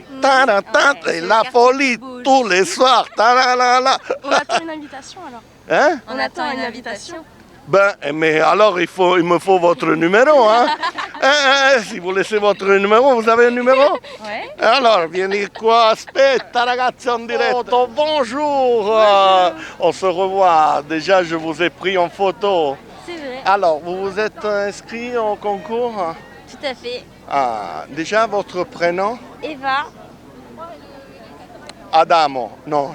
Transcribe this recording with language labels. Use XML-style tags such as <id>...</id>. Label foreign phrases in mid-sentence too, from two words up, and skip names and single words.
<fr>Et la folie tous les soirs. Ta-la-la-la. On attend une invitation alors. Hein? On attend une invitation. Ben, mais alors il me faut votre numéro, hein? Si vous laissez votre numéro, vous avez un numéro? Ouais. Alors,</fr> <it>vieni qua, aspetta ragazzi</it> <fr>en direct. Bonjour, on se revoit. Déjà, je vous ai pris en photo. C'est vrai. Alors, vous vous êtes inscrit au concours? Tout à fait. Ah, déjà votre prénom? Eva. Adamo. Non,</fr>